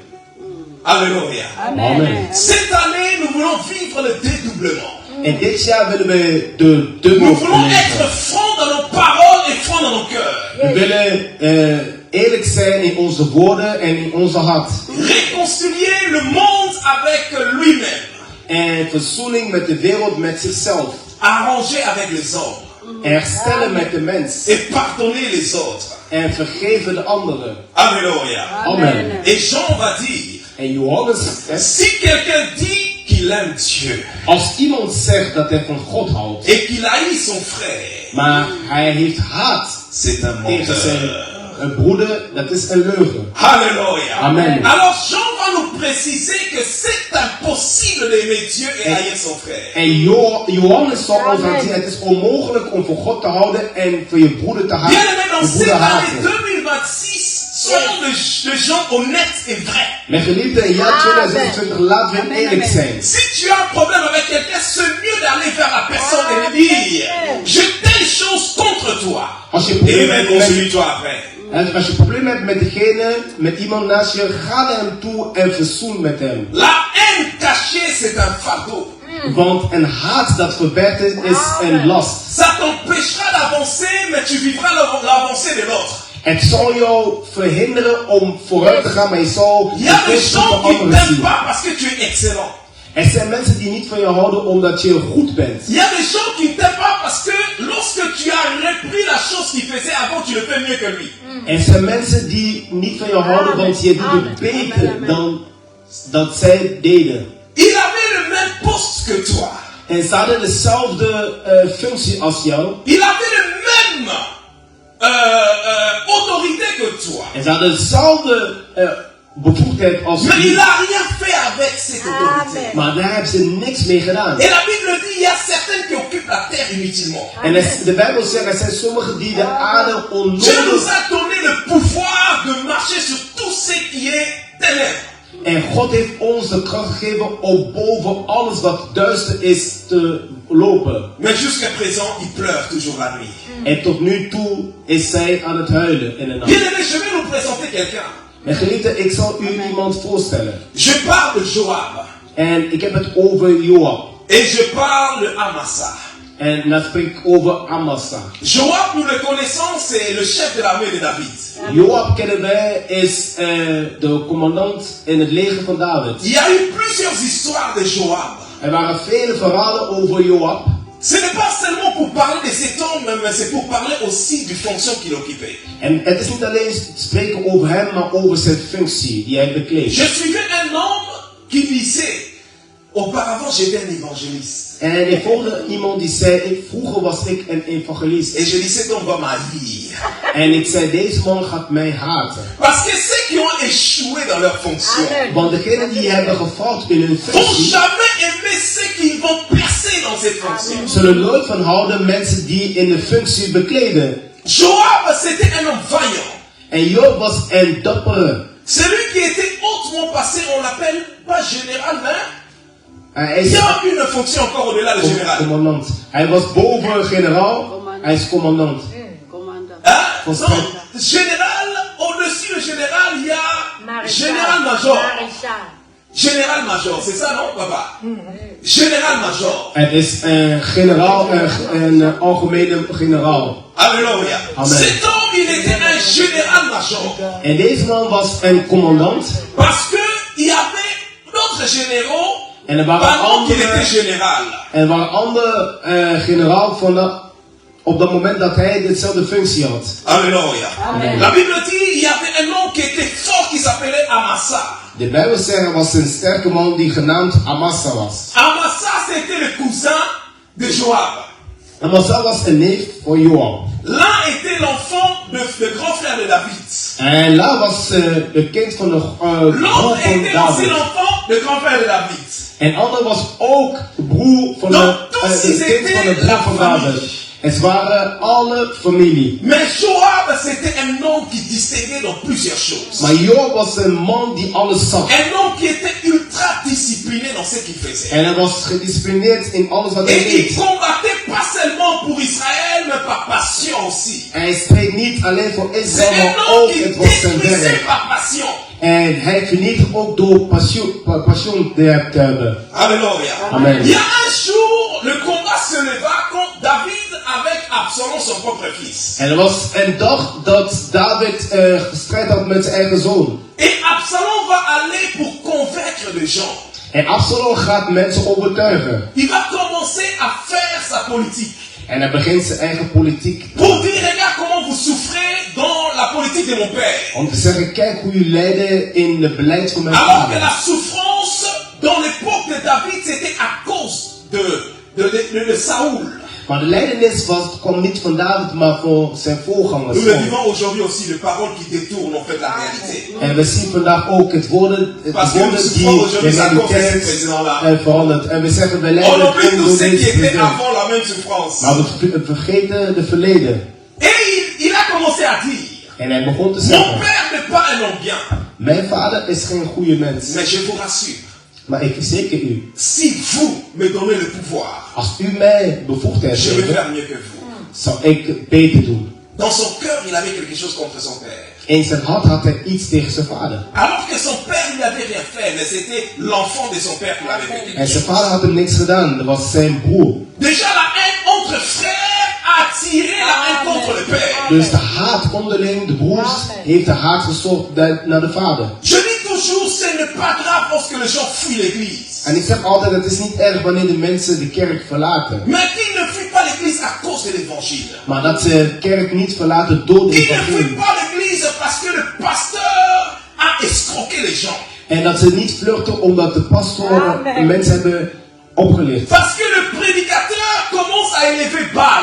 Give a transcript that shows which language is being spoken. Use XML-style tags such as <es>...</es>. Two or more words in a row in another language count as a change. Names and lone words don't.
<fr>Alléluia. Amen. Cette année, nous voulons vivre le dédoublement.</fr> <nl>En dit jaar willen we de dubbel</nl> <fr>Nous voulons être</fr> <nl>beleven.</nl> <fr>francs dans nos paroles et francs dans nos cœurs.</fr> <nl>We willen eerlijk zijn in onze woorden en in onze hart.</nl> <fr>Réconcilier le monde avec lui-même.</fr> <nl>En verzoening met de wereld met zichzelf.</nl> <fr>Arranger avec les hommes.</fr> <nl>Herstellen met de mens.</nl> <fr>Et pardonner les autres.</fr> <nl>En vergeven de anderen.</nl> <fr>Alléluia. Amen. Et Jean va dire,</fr> <nl>En Johannes zegt,</nl> <fr>si quelqu'un dit qu'il aime Dieu</fr> <nl>als iemand zegt dat hij van God houdt,</nl> <fr>et qu'il haït son frère,</fr> <nl>maar hij heeft haat</nl> <fr>c'est un</fr> <nl>tegen zijn</nl> <fr>menteur.</fr> <nl>broeder, dat is een leugen.</nl> <fr>Alléluia. Amen. Alors Jean va nous préciser que c'est impossible d'aimer Dieu et haïr son frère.</fr> <nl>En Johannes zal ons laten zien, het is onmogelijk om voor God te houden en voor je broeder te</nl> <fr>Bien aimé, dans</fr> <nl>je broeder</nl> <fr>cette année</fr> <nl>haten.</nl> <fr>2026, soyons de gens honnêtes et vrais.</fr> <nl>Mijn geliefde, in jaar 2026 laten we eerlijk zijn.</nl> <fr>Si tu as un problème avec quelqu'un, c'est mieux d'aller vers la personne et lui dire, j'ai telle chose contre toi.</fr> <nl>Als je</nl> <fr>Et</fr> <nl>probleem hebt met,</nl> <fr>réconcilie-toi après.</fr> <nl>en als je probleem hebt met degene, met iemand naast je, ga naar hem toe en verzoen met hem.</nl> <fr>La haine cachée, c'est un fardeau.</fr> <nl>Want een haat dat verbergt is een last.</nl> <fr>Ça t'empêchera d'avancer, mais tu vivras l'avancée de l'autre.</fr> <nl>Het zal jou verhinderen om vooruit te gaan, maar je zal</nl> <fr>Il y a des gens qui ne</fr> <nl>anderen</nl> <fr>t'aiment</fr> <nl>zien.</nl> <fr>pas parce que tu es excellent.</fr> <nl>Er zijn mensen die niet van je houden omdat je goed bent.</nl> <fr>Il y a des gens qui ne t'aiment pas parce que lorsque tu as repris la chose qu'il faisait avant, tu le fais mieux que lui.</fr> <nl>Er zijn mensen die niet van je houden, want je doet het beter dan dat zij deden.</nl> <fr>Il avait le même poste que toi.</fr> <nl>En ze hadden dezelfde functie als jou.</nl> <fr>Il avait le même autorité que toi.</fr> <nl>En ze hadden dezelfde bevoegdheid als</nl> <fr>Mais il</fr> <nl>jou.</nl> <fr>n'a rien fait avec cette autorité.</fr> <nl>Maar daar hebben ze niks mee gedaan.</nl> <fr>Et la Bible dit, il y a certains qui occupent la terre inutilement.</fr> <nl>En de Bijbel zegt, er zijn sommigen die de aarde</nl> <fr>Dieu nous</fr> <nl>onnodig.</nl> <fr>a donné le pouvoir de marcher sur tout ce qui est ténèbres.</fr> <nl>En God heeft ons de kracht gegeven om boven alles wat duister is te lopen.</nl> <fr>Mais jusqu'à présent, il pleure toujours la nuit.</fr> <nl>En tot nu toe is zij aan het huilen in de nacht.</nl> <fr>Bien aimé, je vais vous présenter quelqu'un.</fr> <nl>En geliefde, ik zal u iemand voorstellen.</nl> <fr>Je parle de Joab.</fr> <nl>En ik heb het over Joab.</nl> <fr>Et je parle de Amasa.</fr> <nl>En dan spreek ik over Amasa.</nl> <fr>Joab, nous le connaissons, c'est le chef de l'armée de David.</fr> <nl>Joab kennen wij, is de commandant in het leger van David.</nl> <fr>Il y a eu plusieurs histoires de Joab.</fr> <nl>Er waren vele verhalen over Joab.</nl> <fr>Ce n'est pas seulement pour parler de cet homme, mais c'est pour parler aussi du fonction qu'il occupait.</fr> <nl>En het is niet alleen spreken over hem, maar over zijn functie die hij bekleedt.</nl> <fr>Je suivais un homme qui disait, auparavant j'étais un évangéliste.</fr> <nl>En ik volgde iemand die zei, vroeger was ik een evangelist.</nl> <fr>Et je dis, cet homme va m'haïr.</fr> <nl>En ik zei, deze man gaat mij haten.</nl> <fr>Parce que ceux qui ont échoué dans leur fonction</fr> <nl>Want degenen die hebben gefaald in hun</nl> <fr>vont</fr> <nl>functie,</nl> <fr>jamais aimer ceux qui vont percer dans cette fonction.</fr> <nl>zullen nooit van houden mensen die in de functie bekleden.</nl> <fr>Joab, c'était un homme vaillant.</fr> <nl>En Joab was een dappere.</nl> <fr>Celui qui était hautement passé, on l'appelle pas général, mais</fr> <nl>Hij</nl> <fr>il</fr> <nl>is</nl> <fr>y a une fonction encore au-delà de général.</fr> <nl>commandant. Hij was boven generaal. Hij is commandant. Commandant.</nl> <fr>Hein? Faut Non, général, au-dessus du général, il y a général-major. Général-major, c'est ça non, papa? Général-major.</fr> <nl>Het is een generaal, een algemene generaal.</nl> <fr>Alléluia. Amen. Cet homme, il était un général-major.</fr> <nl>En deze man was een commandant.</nl> <fr>Parce que il y avait d'autres généraux</fr> <nl>En er waren</nl> <fr>pendant qu'il était</fr> <nl>andere,</nl> <fr>général.</fr> <nl>en er waren andere generaal van op dat moment dat hij dezelfde functie had.</nl> <fr>Alléluia. Amen. La Bible dit, il y avait un homme qui était fort qui s'appelait Amasa.</fr> <nl>De Bijbel zegt er was een sterke man die genaamd Amasa was.</nl> <fr>Amasa, c'était le cousin de Joab.</fr> <nl>Amasa was een neef voor Joab.</nl> <fr>L'un était l'enfant de grand frère de David.</fr> <nl>En La was de kind van de broer</nl> <fr>L'autre</fr> <nl>van</nl> <fr>était aussi</fr> <nl>David.</nl> <fr>l'enfant de grand frère de David.</fr> <nl>En ander was ook de broer van</nl> <fr>Donc,</fr> <nl>de</nl> <fr>tous</fr> <nl>kind</nl> <fr>ils</fr> <nl>van de</nl> <fr>étaient</fr> <nl>broer</nl> <fr>la</fr> <nl>van</nl> <fr>famille.</fr> <nl>David. Het waren alle familie.</nl> <fr>Mais Joab, c'était un homme qui distinguait dans plusieurs choses.</fr> <nl>Maar Joab was een man die alles zag.</nl> <fr>Un homme qui était ultra discipliné dans ce qu'il faisait.</fr> <nl>En hij was gedisciplineerd in alles wat hij</nl> <fr>Et il</fr> <nl>deed.</nl> <fr>combattait pas seulement pour Israël, mais par passion aussi.</fr> <nl>Hij streed niet alleen voor</nl> <fr>C'est</fr> <nl>Israël,</nl> <fr>un</fr> <nl>maar</nl> <fr>homme</fr> <nl>ook</nl> <fr>qui</fr> <nl>het was zijn</nl> <fr>détruisait</fr> <nl>werk.</nl> <fr>par passion.</fr> <nl>En hij vernietigt ook door passion te hebben.</nl> <fr>Alléluia. Amen. Il y a un jour, le combat se leva contre David avec Absalom, son propre fils.</fr> <nl>En er was een dag dat David gestrijd had met zijn eigen zoon.</nl> <fr>Et Absalom va aller pour convaincre les gens.</fr> <nl>En Absalom gaat mensen overtuigen.</nl> <fr>Il va commencer à faire sa politique.</fr> <nl>En hij begint zijn eigen politiek.</nl> <fr>Pour dire, regarde comment vous souffrez dans la politique de mon père.</fr> <nl>Om te zeggen, kijk hoe jullie lijden in het beleid van mijn</nl> <fr>Alors que</fr> <nl>vader.</nl> <fr>la souffrance dans l'époque de David, c'était à cause de Saoul.</fr> <nl>Maar de lijdenis kwam niet van David, maar voor zijn voorgangers.</nl> <fr>Nous le vivons aujourd'hui aussi, de paroles qui détournent en fait la réalité.</fr> <nl>En we zien vandaag ook het woorden die</nl> <fr>Parce que nous</fr> <nl>de</nl> <fr>souffrons aujourd'hui à cause de ce</fr> <nl>realiteit</nl> <fr>président-là.</fr> <nl>verandert. En we zeggen, we</nl> <fr>On</fr> <nl>lijden</nl> <fr>oublie</fr> <nl>onder</nl> <fr>tous ceux qui</fr> <nl>deze</nl> <fr>étaient</fr> <nl>president.</nl> <fr>avant la même souffrance.</fr> <nl>Maar we vergeten de verleden.</nl> <fr>Et il a commencé à dire,</fr> <nl>En hij begon te</nl> <fr>mon</fr> <nl>zeggen,</nl> <fr>père n'est pas un homme bien,</fr> <nl>mijn vader is geen goede mens.</nl> <fr>mais je vous rassure,</fr> <nl>Maar ik verzeker u,</nl> <fr>si vous me donnez le pouvoir,</fr> <nl>als u mij bevoegdheid</nl> <fr>je vais</fr> <nl>geeft,</nl> <fr>faire mieux que vous.</fr> <nl>zal ik beter doen.</nl> <fr>Dans son cœur, il avait quelque chose contre son père.</fr> <nl>In zijn hart had hij iets tegen zijn vader.</nl> <fr>Alors que son père lui avait rien fait, mais c'était l'enfant de son père qui l'avait fait quelque</fr> <nl>En zijn</nl> <fr>chose.</fr> <nl>vader had hem niks gedaan, dat was zijn broer.</nl> <fr>Déjà la haine entre frères a attiré la haine contre le père.</fr> <nl>Dus de haat onderling, de broers, heeft de haat gezocht naar de vader.</nl> <fr>Je dis toujours, ce n'est pas grave lorsque les gens fuient l'église.</fr> <nl>En ik zeg altijd, het is niet erg wanneer de mensen de kerk verlaten.</nl> <fr>Mais qui ne fuit pas l'église à cause de l'évangile?</fr> <nl>Maar dat ze de kerk niet verlaten door de</nl> <fr>Qui ne fuit</fr> <nl>evangelie.</nl> <fr>pas l'église parce que le pasteur a escroqué les gens.</fr> <nl>En dat ze niet vluchten omdat de pastoren de mensen hebben opgelicht.</nl> <fr>Parce que le prédicateur commence à élever Baal.</fr>